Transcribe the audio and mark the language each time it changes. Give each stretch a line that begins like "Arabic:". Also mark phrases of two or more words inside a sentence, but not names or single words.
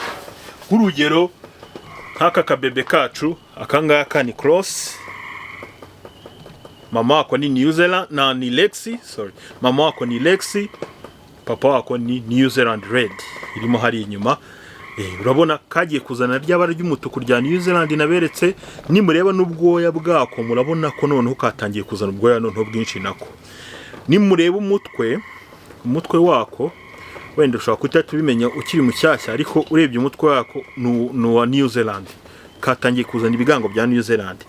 Kinyarwanda: nk'urugero nk'aka kabebe kacu akangaka ni cross mama wako ni New Zealand na ni Lexi, mama wako ni Lexi, papa wako ni New Zealand Red irimo hari inyuma. Urabona kagiye kuzana ry'abara ry'umutuku rya New Zealand naberetse, nimureba n'ubwoya bwako murabona ko noneho katangiye kuzana ubwoya noneho bwinshi nako. Nimureba umutwe wako wenda ushobora kutatu bimenya ukiri mushyashya, ariko urebye umutwe wako no New Zealand katangiye kuzana ibigango bya New Zealand.